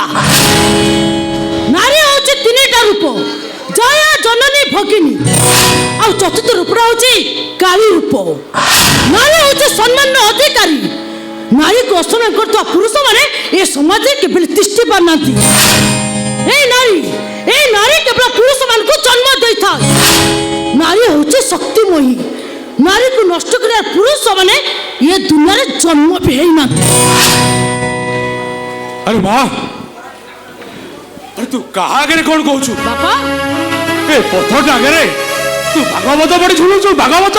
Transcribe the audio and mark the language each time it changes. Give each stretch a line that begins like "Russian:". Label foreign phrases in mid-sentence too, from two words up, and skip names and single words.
Odia: ନାରୀ ହଉଛି ତିନିଟା ରୂପ, ଜୟା, ଜନନୀ, ଭଗିନୀ, ଆଉ ଚତୁର୍ଥ ରୂପଟା ହଉଛି କାଳୀ ରୂପ। ନାରୀ ହଉଛି ସମ୍ମାନର ଅଧିକାରୀ। ନାରୀକୁ ଅସମ୍ମାନ କରୁଥିବା ପୁରୁଷମାନେ ଏ ସମାଜରେ କେବେ ତିଷ୍ଠି ପାରୁନାହାନ୍ତି। এই নারী কেବଳ ପୁରୁଷମାନଙ୍କୁ ଜନ୍ମ ଦେଇଥାଏ। ନାରୀ ହଉଛି ଶକ୍ତିମୟୀ। ନାରୀକୁ ନଷ୍ଟ କରିବା ପୁରୁଷମାନେ ଏ ଦୁନିଆରେ ଜନ୍ମ ବି ହେଇନାହାନ୍ତି। ଆରେ ମା, ତୁ କାହା ଆଗରେ କଣ କହୁଛୁ? ବାପା ଏ ପଥରଟା ଆଗରେ ତୁ ଭାଗବତ ପଢି ଶୁଣୁଛୁ? ଭାଗବତ